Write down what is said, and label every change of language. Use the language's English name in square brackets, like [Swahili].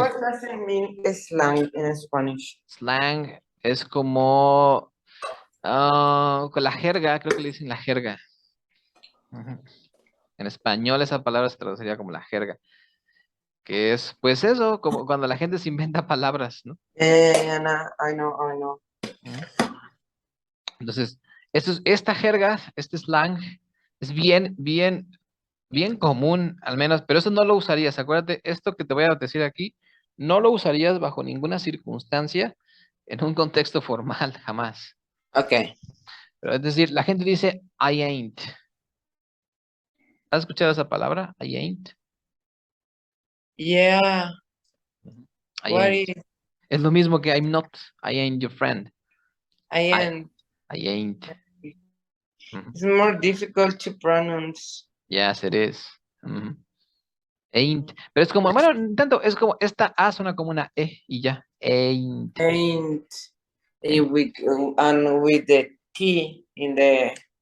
[English] what does it mean slang in Spanish? [Spanish] Slang es como con la jerga, creo que le dicen la jerga. Ujú. En español esa palabra se traduciría como la jerga, que es pues eso, como cuando la gente se inventa palabras, ¿no? [English] Yeah, nah, I know. Ujú. [Spanish] Entonces, esta jerga, este slang, es bien común, al menos, pero eso no lo usarías. Acuérdate, esto que te voy a decir aquí, no lo usarías bajo ninguna circunstancia en un contexto formal, jamás. [English] Okay. [Spanish] Pero es decir, la gente dice, [English] I ain't. [Spanish] ¿Has escuchado esa palabra? [English] I ain't. Yeah. Ujú. I What ain't. is [Spanish] Es lo mismo que [English] I'm not. I ain't your friend. I I, am? I ain't. Ujú. It's more difficult to pronounce. Yes, it is. Ujú. Ain't. [Spanish] Pero es como, bueno, tanto, es como, esta A suena como una E y ya. [English] Ain't. Ain't Ain't. with and with the T in the